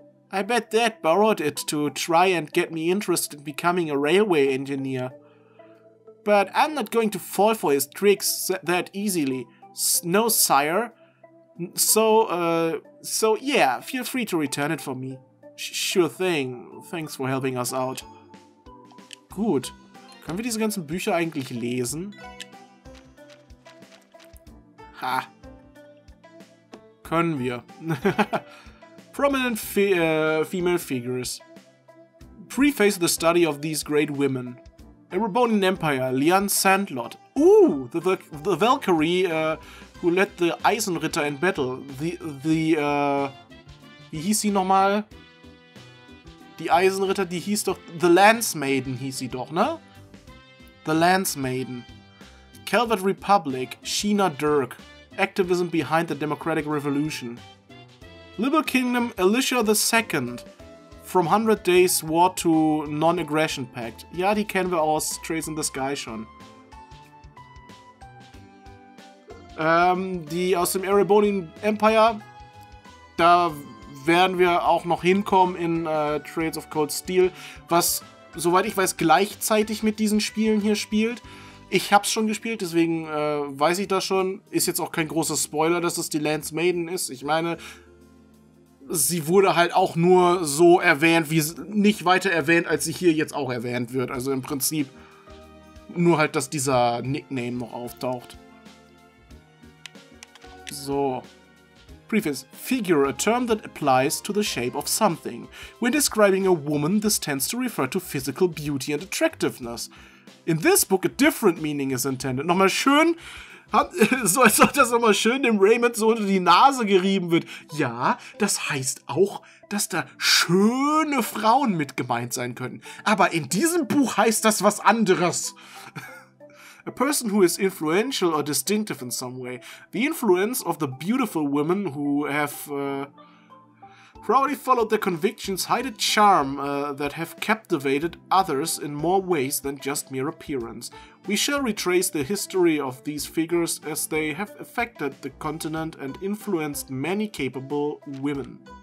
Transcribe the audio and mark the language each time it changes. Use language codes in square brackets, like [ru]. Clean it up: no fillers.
[en] I bet Dad borrowed it to try and get me interested in becoming a railway engineer. But I'm not going to fall for his tricks that easily. No, sire. So yeah, feel free to return it for me. Sure thing. Thanks for helping us out. [de] Gut. Können wir diese ganzen Bücher eigentlich lesen? Ha. Können wir. [en] Prominent female figures. Preface the study of these great women. Erebonian Empire, Lian Sandlot. Ooh, the Valkyrie who led the Eisenritter in battle. [de] Wie hieß sie nochmal? Die Eisenritter, die hieß doch... The Lance Maiden hieß sie doch, ne? The Lance Maiden. [en] Calvert Republic, Sheena Dirk. Activism behind the Democratic Revolution. Liberal Kingdom, Alicia II. From 100 Days War to Non-Aggression Pact. [de] Ja, die kennen wir aus Trails in the Sky schon. Die aus dem Erebonian Empire, da werden wir auch noch hinkommen in Trails of Cold Steel, was, soweit ich weiß, gleichzeitig mit diesen Spielen hier spielt. Ich hab's schon gespielt, deswegen weiß ich das schon. Ist jetzt auch kein großer Spoiler, dass es die Lance Maiden ist. Ich meine, sie wurde halt auch nur so erwähnt, wie nicht weiter erwähnt, als sie hier jetzt auch erwähnt wird. Also im Prinzip nur halt, dass dieser Nickname noch auftaucht. [en] So. Preface. Figure, a term that applies to the shape of something. When describing a woman, this tends to refer to physical beauty and attractiveness. In this book, a different meaning is intended. [de] Nochmal schön, so als ob das nochmal schön dem Raymond so unter die Nase gerieben wird. Ja, das heißt auch, dass da schöne Frauen mit gemeint sein können. Aber in diesem Buch heißt das was anderes. [en] A person who is influential or distinctive in some way. The influence of the beautiful women who have proudly followed their convictions hide a charm that have captivated others in more ways than just mere appearance. We shall retrace the history of these figures as they have affected the continent and influenced many capable women.